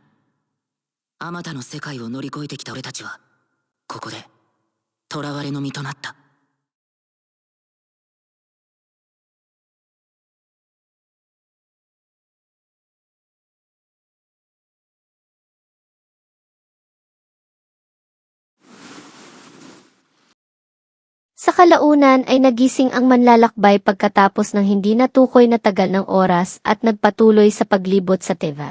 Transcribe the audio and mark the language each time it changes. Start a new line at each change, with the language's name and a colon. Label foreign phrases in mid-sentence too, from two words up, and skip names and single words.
Japanese: あまたの世界を乗り越えてきた俺たちは、ここで囚われの身となった。
Filipino: Sa kalaunan ay nagising ang manlalakbay pagkatapos ng hindi natukoy na tagal ng oras at nagpatuloy sa paglibot sa Tevat.